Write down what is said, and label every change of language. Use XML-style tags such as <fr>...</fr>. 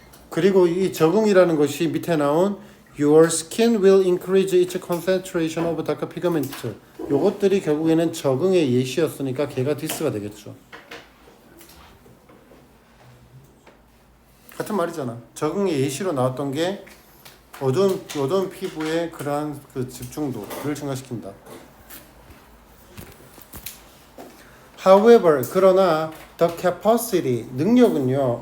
<ko>그리고 이 적응이라는 것이 밑에 나온</ko> <en>Your skin will increase its concentration of dark pigment.</en> <ko>요것들이 결국에는 적응의 예시였으니까 걔가 this가 되겠죠. 같은 말이잖아. 적응의 예시로 나왔던 게 어두운 피부의 그러한 그 집중도를 증가시킨다.</ko> <en>However,</en> <ko>그러나</ko> <en>the capacity,</en> <ko>능력은요.</ko>